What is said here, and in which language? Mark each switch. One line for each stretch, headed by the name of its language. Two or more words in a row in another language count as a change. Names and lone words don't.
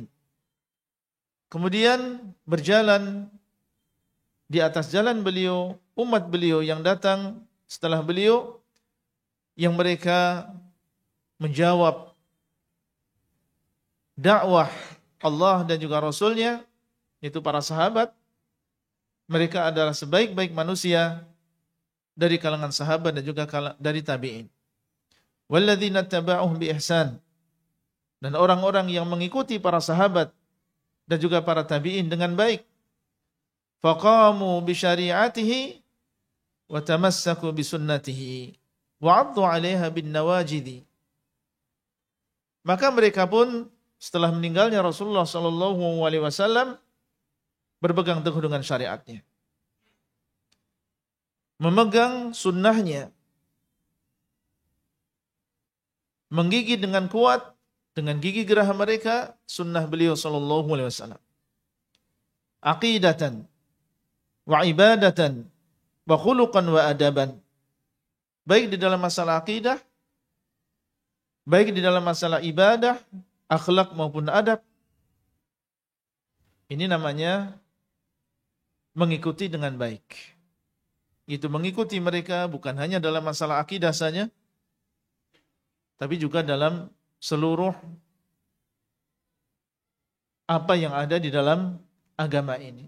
Indonesian: Kemudian berjalan di atas jalan beliau, umat beliau yang datang setelah beliau, yang mereka menjawab dakwah Allah dan juga Rasulnya, yaitu para sahabat. Mereka adalah sebaik-baik manusia dari kalangan sahabat dan juga dari tabi'in.
Arabic: والذين تبعوهم بإحسان,
Indonesian: dan orang-orang yang mengikuti para sahabat dan juga para tabi'in dengan baik.
Arabic: فقاموا بشريعته وتمسكوا بسنته وعضوا عليها بالنواجذ.
Indonesian: Maka mereka pun setelah meninggalnya Rasulullah
Arabic: صلى الله عليه وسلم
Indonesian: berpegang teguh dengan syariatnya, memegang sunnahnya, menggigit dengan kuat dengan gigi gerah mereka sunnah beliau
Arabic: صلى الله عليه وسلم, عقيدةً وعبادةً وخلقاً وأدباً,
Indonesian: baik di dalam masalah akidah baik di dalam masalah ibadah, akhlak maupun adab. Ini namanya mengikuti dengan baik. Itu mengikuti mereka bukan hanya dalam masalah akidah saja, tapi juga dalam seluruh apa yang ada di dalam agama ini.